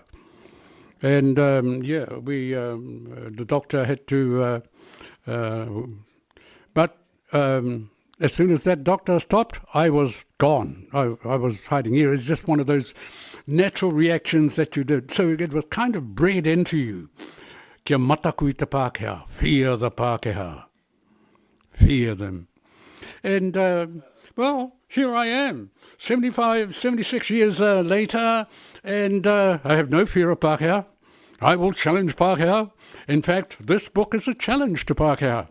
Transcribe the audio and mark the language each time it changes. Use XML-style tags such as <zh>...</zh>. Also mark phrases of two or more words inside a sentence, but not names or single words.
<en>And the doctor had to, but as soon as that doctor stopped, I was gone. I was hiding here. It's just one of those natural reactions that you did. So it was kind of bred into you.</en> <mi>Kia mataku I te Pākehā,</mi> <en>fear the Pākehā, fear them. And, here I am, 76 years later, and I have no fear of Pākehā. I will challenge Pākehā. In fact, this book is a challenge to Pākehā.</en>